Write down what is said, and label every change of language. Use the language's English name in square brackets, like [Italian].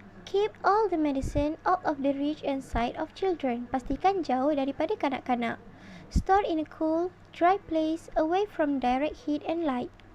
[English] Keep all the medicine out of the reach and sight of children. [Malay] Pastikan jauh daripada kanak-kanak. [English] Store in a cool, dry place away from direct heat and light.